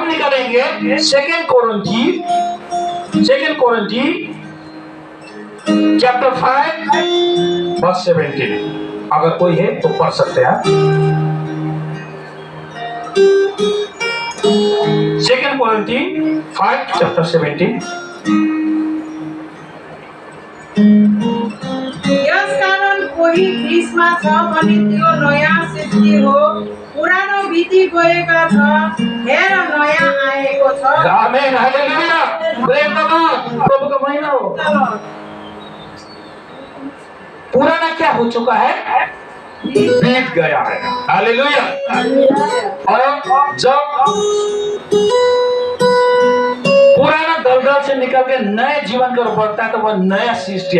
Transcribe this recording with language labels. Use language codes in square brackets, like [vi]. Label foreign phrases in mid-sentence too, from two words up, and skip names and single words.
[hi] हम निकलेंगे सेकंड कोरिन्थी चैप्टर 5 वर्स 17। अगर कोई है तो पढ़ सकते हैं। सेकंड कोरिन्थी 5 चैप्टर 17। [ne] यस कारण कोही हामी ख्रिस्टमा छ भने त्यो नयाँ सृष्टि हो, पुरानो बिति गएका छ, हेर नयाँ आएको छ। [hi] आमेन, [en] हालेलुया, praise the Lord. [hi] प्रभु का महिमा हो। पुराना क्या हो चुका है? बीत गया है। हालेलुया। और जब पुराना दलदल से निकल के नए जीवन की ओर बढ़ता है तो वह नया सृष्टि।